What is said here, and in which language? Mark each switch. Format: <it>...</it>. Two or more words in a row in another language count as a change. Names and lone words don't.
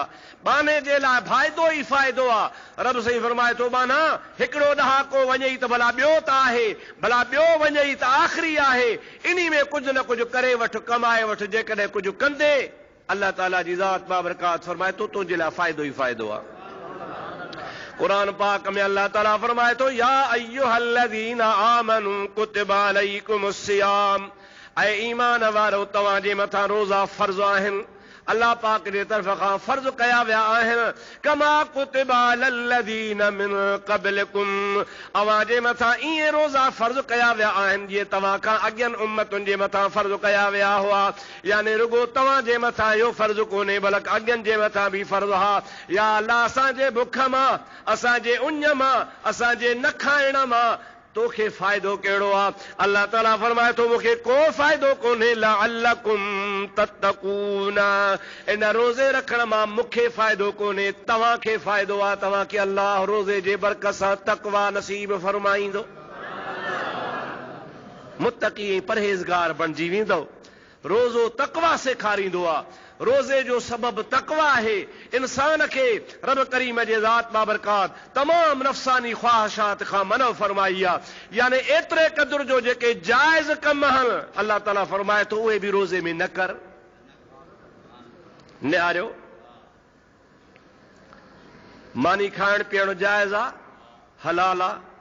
<sd>बाने जे लाइ फ़ाइदो ई फ़ाइदो आहे। रब साईं फरमाए थो, बाना हिकिड़ो ॾहाको वञे त भला ॿियो त आहे, भला ॿियो वञे त आख़िरी आहे, इन्ही में कुझु न कुझु करे वठु, कमाए वठु। जेकॾहिं कुझु कंदे अल्लाह ताला जी ज़ात बाबरकात फरमाए थो तुंहिंजे लाइ फ़ाइदो ई फ़ाइदो आहे। कुरान पाक में अल्लाह ताला फरमाए थो,</sd> <ar>يا أيها الذين آمنوا كتب عليكم الصيام,</ar> <sd>ऐं ईमान वारो तव्हांजे मथां रोज़ा फ़र्ज़ आहिनि, अल्लाह पाक जे तरफ़ खां फ़र्ज़ कया विया आहिनि।</sd> <ar>كما كتب على الذين من قبلكم,</ar> <sd>अव्हां जे मथां ईअं रोज़ा फ़र्ज़ कया विया आहिनि जीअं तव्हां खां अॻियनि उम्मतुनि जे मथां फ़र्ज़ कया विया हुआ। यानी रुगो तव्हां जे मथां इहो फ़र्ज़ कोन्हे, बल्कि अॻियनि जे मथां बि फ़र्ज़ हा। या अल्लाह असांजे बुख मां, असांजे उञ मां, असांजे न खाइण मां तोखे फ़ाइदो कहिड़ो आहे? अल्लाह ताला फरमाए थो मूंखे को फ़ाइदो कोन्हे,</sd> <ar>لعلكم تتقون,</ar> <sd>इन रोज़े रखण मां मूंखे फ़ाइदो कोन्हे, तव्हांखे फ़ाइदो आहे, तव्हांखे अल्लाह रोज़े जे बरकत सां तक़वा नसीब फरमाईंदो। मुत्तकी परहेज़गार बणिजी वेंदो। रोज़ो तक़वा सेखारींदो आहे। रोज़े जो सबब तक़वा है। इंसान के रब करीम जे ज़ात बाबरकात तमाम नफ़सानी ख्वाहिशात खां मनो फरमाई आहे। यानी एतिरे क़दुर जो जेके जायज़ कम आहिनि अल्लाह ताला फरमाए थो उहे बि रोज़े में न कर। निहारियो, मानी खाइण पीअण जायज़ आहे, हलाल आहे।</sd>